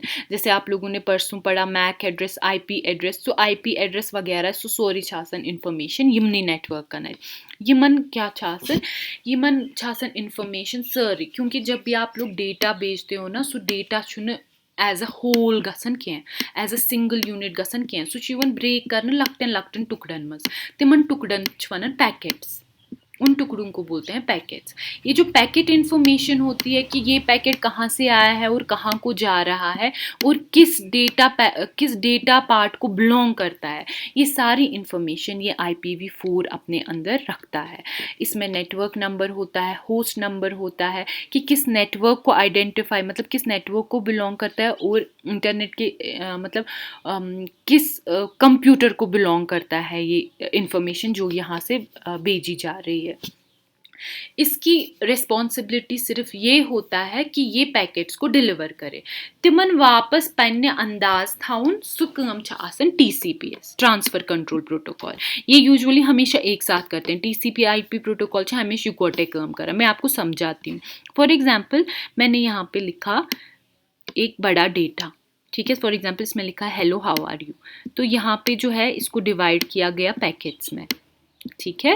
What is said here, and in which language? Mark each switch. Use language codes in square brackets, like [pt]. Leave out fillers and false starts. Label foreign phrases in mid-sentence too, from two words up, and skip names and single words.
[hi] जैसे आप लोगों ने परसों पढ़ा [en] MAC address, [ks] IP एड्रेस, तो IP एड्रेस वगैरह सो सोरी छासन इन्फॉर्मेशन यमनी नेटवर्क कनेक्ट, यमन क्या छासन, यमन छासन इन्फॉर्मेशन सारी, [hi] क्योंकि जब भी आप लोग डेटा भेजते हो ना [ks] सो डेटा छुन [en] as a whole [ks] गसन क्या, [en] as a single unit [ks] गसन क्या, सो ब्रेक कर लकटन टुकड़न मज, तिमन टुकड़न वन पैकेट्स। [hi] उन टुकड़ों को बोलते हैं पैकेट्स। ये जो पैकेट इन्फॉर्मेशन होती है कि ये पैकेट कहाँ से आया है और कहाँ को जा रहा है और किस डेटा पार्ट को बिलोंग करता है, ये सारी इन्फॉर्मेशन ये IPv4 अपने अंदर रखता है। इसमें नेटवर्क नंबर होता है, होस्ट नंबर होता है कि किस नेटवर्क को आइडेंटिफाई, मतलब किस नेटवर्क को बिलोंग करता है, और इंटरनेट के मतलब किस कंप्यूटर को बिलोंग करता है ये इन्फॉर्मेशन जो यहाँ से भेजी जा रही है। इसकी रिस्पॉन्सिबिलिटी सिर्फ ये होता है कि ये पैकेट्स को डिलीवर करे, [ks] तिमन वापस पन्ने अंदाज थाउन सु काम छ आसन TCPS, [en] transfer control protocol. [hi] ये यूजुअली हमेशा एक साथ करते हैं। TCP/IP प्रोटोकॉल छ हमेशा इकट्ठे काम करा। मैं आपको समझाती हूँ। [en] for example [hi] मैंने यहाँ पे लिखा एक बड़ा डेटा, ठीक है। [en] for example [hi] इसमें लिखा है [en] hello how are you, [hi] तो यहाँ पे जो है इसको डिवाइड किया गया पैकेट्स में, ठीक है।